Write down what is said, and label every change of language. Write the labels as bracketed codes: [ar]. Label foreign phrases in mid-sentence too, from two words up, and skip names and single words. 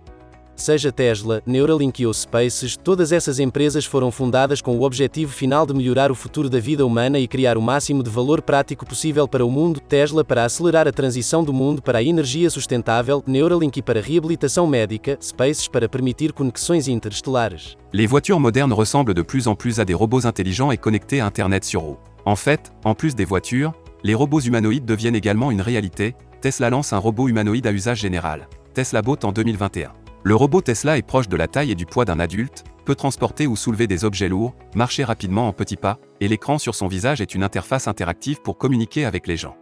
[pt] Seja Tesla, Neuralink ou Spaces, todas essas empresas foram fundadas com o objetivo final de melhorar o futuro da vida humana e criar o máximo de valor prático possível para o mundo. Tesla para acelerar a transição do mundo para a energia sustentável, Neuralink para reabilitação médica, Spaces para permitir conexões interestelares. [fr] Les voitures modernes ressemblent de plus en plus à des robots intelligents et connectés à Internet sur roues. En fait, en plus des voitures, les robots humanoïdes deviennent également une réalité. Tesla lance un robot humanoïde à usage général, Tesla Bot en 2021. Le robot Tesla est proche de la taille et du poids d'un adulte, peut transporter ou soulever des objets lourds, marcher rapidement en petits pas, et l'écran sur son visage est une interface interactive pour communiquer avec les gens.